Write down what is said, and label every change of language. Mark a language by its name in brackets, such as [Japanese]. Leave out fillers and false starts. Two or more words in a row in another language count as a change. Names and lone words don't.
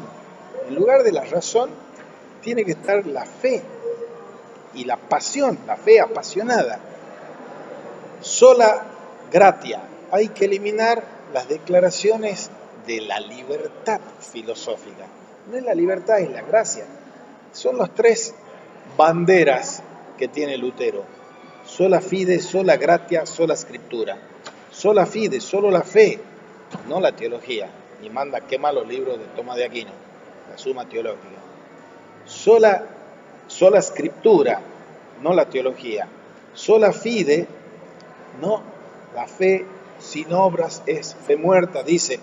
[Spanish] En lugar de la razón, tiene que estar la fe y la pasión, la fe apasionada. [Latin] Sola gratia. [Spanish] Hay que eliminar las declaraciones de la libertad filosófica. No es la libertad, es la gracia. Son las 3 banderas que tiene Lutero. [Latin] Sola fide, sola gratia, sola scriptura. Sola fide, [Spanish] solo la fe, no la teología. Y manda quema los libros de Tomás de Aquino, la Suma Teológica. [Latin] Sola scriptura, [Spanish] no la teología. [Latin] Sola fide, [Spanish] no la fe sin obras es fe muerta, dice.